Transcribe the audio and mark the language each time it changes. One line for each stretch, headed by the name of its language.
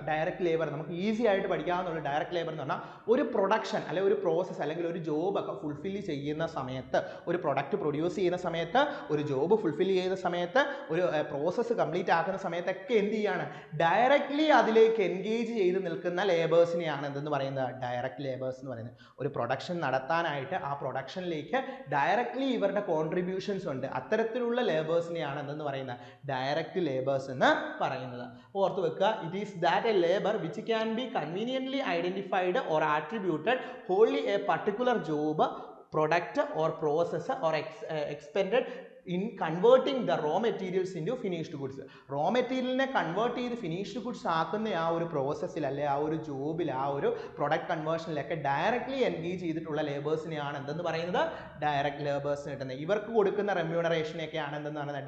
Malayalam: Direct labour നമുക്ക് easy ആയിട്ട് പഠിക്കാവുന്ന direct labour എന്ന് പറഞ്ഞാൽ ഒരു പ്രൊഡക്ഷൻ അല്ലെങ്കിൽ ഒരു പ്രോസസ്സ് അല്ലെങ്കിൽ ഒരു ജോബ് ഒക്കെ ഫുൾഫിൽ ചെയ്യുന്ന സമയത്ത്, ഒരു പ്രൊഡക്റ്റ് പ്രൊഡ്യൂസ് ചെയ്യുന്ന സമയത്ത്, ഒരു ജോബ് ഫുൾഫിൽ ചെയ്യുന്ന സമയത്ത്, ഒരു പ്രോസസ്സ് കംപ്ലീറ്റ് ആക്കുന്ന സമയത്തൊക്കെ എന്ത് ചെയ്യാണ്? ഡയറക്റ്റ്ലി അതിലേക്ക് എൻഗേജ് ചെയ്ത് നിൽക്കുന്ന ലേബേഴ്സിനെയാണ് എന്തെന്ന് പറയുന്നത്? ഡയറക്റ്റ് ലേബേഴ്സ് എന്ന് പറയുന്നത്. ഒരു പ്രൊഡക്ഷൻ നടത്താനായിട്ട് ആ പ്രൊഡക്ഷനിലേക്ക് ഡയറക്റ്റ്ലി ഇവരുടെ കോൺട്രിബ്യൂഷൻസ് ഉണ്ട്. അത്തരത്തിലുള്ള ലേബേഴ്സിനെയാണ് എന്തെന്ന് പറയുന്നത്? ഡയറക്റ്റ് ലേബേഴ്സ് എന്ന് പറയുന്നത്. ഓർത്ത് വെക്കുക,
English: It is that a labour which can be conveniently identified or attributed wholly a particular job, product or process or expended in converting the raw materials into finished goods.
Malayalam: Raw material convert ചെയ്ത് finished goods ആക്കുന്ന ആ ഒരു പ്രോസസ്സിൽ അല്ലെ ആ ഒരു ജോബിൽ ആ ഒരു പ്രൊഡക്റ്റ് കൺവേർഷനിലൊക്കെ ഡയറക്ട്ലി എൻഗേജ് ചെയ്തിട്ടുള്ള ലേബേഴ്സിനെയാണ് എന്തെന്ന് പറയുന്നത്? ഡയറക്റ്റ് ലേബേഴ്സിന് കിട്ടുന്നത്. ഇവർക്ക് കൊടുക്കുന്ന റെമ്യൂണറേഷനെയൊക്കെയാണ് എന്തെന്ന് പറയുന്നത്?